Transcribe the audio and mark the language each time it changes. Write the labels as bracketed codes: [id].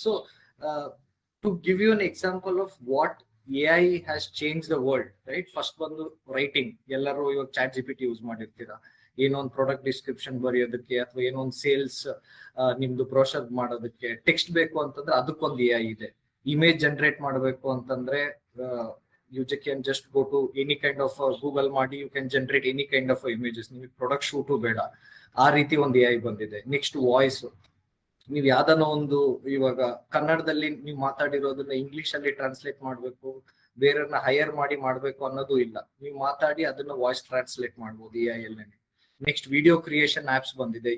[en] So to give you an example of what AI has change the world, right? [kn] First ಬಂದು writing. ಎಲ್ಲರೂ ಇವಾಗ ChatGPT use ಮಾಡಿರ್ತೀರಾ, ಏನೋ ಒಂದು product description ಬರೆಯೋದಕ್ಕೆ ಅಥವಾ ಏನೋ ಒಂದು ಸೇಲ್ಸ್ ನಿಮ್ದು ಬ್ರೋಷರ್ ಮಾಡೋದಕ್ಕೆ. ಟೆಕ್ಸ್ಟ್ ಬೇಕು ಅಂತಂದ್ರೆ ಅದಕ್ಕೊಂದು AI ಇದೆ. ಇಮೇಜ್ ಜನರೇಟ್ ಮಾಡಬೇಕು ಅಂತಂದ್ರೆ [en] you can just go to any kind of Google ಮಾಡಿ, you can generate any kind of images. [kn] ನಿಮಗೆ ಪ್ರಾಡಕ್ಟ್ ಶೂಟು ಬೇಡ, ಆ ರೀತಿ ಒಂದು AI ಬಂದಿದೆ. Next voice. ನೀವು ಯಾವ್ದಾನ ಒಂದು, ಇವಾಗ ಕನ್ನಡದಲ್ಲಿ ನೀವು ಮಾತಾಡಿರೋದನ್ನ ಇಂಗ್ಲಿಷ್ ಅಲ್ಲಿ ಟ್ರಾನ್ಸ್ಲೇಟ್ ಮಾಡ್ಬೇಕು, ಬೇರೆಯವ್ರನ್ನ ಹೈಯರ್ ಮಾಡಿ ಮಾಡ್ಬೇಕು ಅನ್ನೋದು ಇಲ್ಲ. ನೀವು ಮಾತಾಡಿ ಅದನ್ನ ವಾಯ್ಸ್ ಟ್ರಾನ್ಸ್ಲೇಟ್ ಮಾಡ್ಬೋದು AI ಅಲ್ಲೇ. ನೆಕ್ಸ್ಟ್ ವಿಡಿಯೋ ಕ್ರಿಯೇಷನ್ ಆಪ್ಸ್ ಬಂದಿದೆ.